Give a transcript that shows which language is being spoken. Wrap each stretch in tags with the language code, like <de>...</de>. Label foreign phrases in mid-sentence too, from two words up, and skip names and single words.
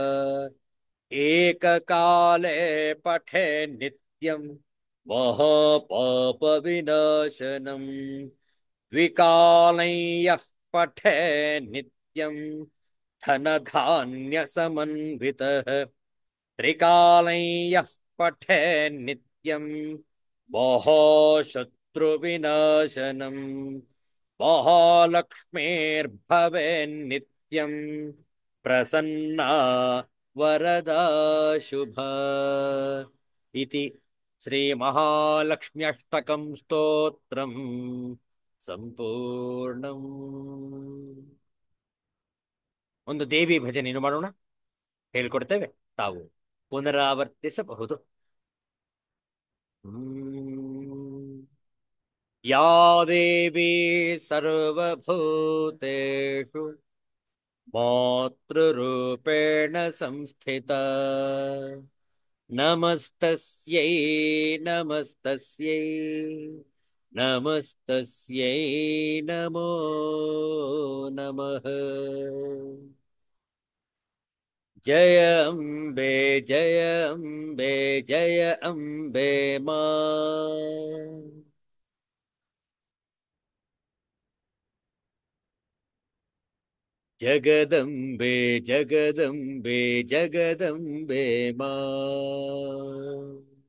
<sa>एककाले पठे नित्यं महापापविनाशनम् द्विकालं यः पठे नित्यं धनधान्यसमन्वितः त्रिकालं यः पठे नित्यं वोः शत्रुविनाशनम् महालक्ष्मीर्भवेन्नित्यं प्रसन्ना वरदा शुभा इति श्रीमहालक्ष्म्यष्टकं स्तोत्रम् ಸಂಪೂರ್ಣಂ.</sa> <kn>ಒಂದು ದೇವಿ ಭಜನೆಯನ್ನು ಮಾಡೋಣ, ಹೇಳ್ಕೊಡ್ತೇವೆ, ತಾವು ಪುನರಾವರ್ತಿಸಬಹುದು. ಹ್ಮ್.</kn> <sa>ಯಾ ದೇವಿ ಸರ್ವಭೂತೇಷು ಮಾತೃರೂಪೇಣ ಸಂಸ್ಥಿತಾ ನಮಸ್ತಸ್ಯೈ ನಮಸ್ತಸ್ಯೈ ನಮಸ್ತಸ್ಯೈ ನಮೋ ನಮಃ.</sa> <hi>जय अम्बे जय अम्बे जय अम्बे मां. जगदम्बे जगदम्बे जगदम्बे मां.</hi>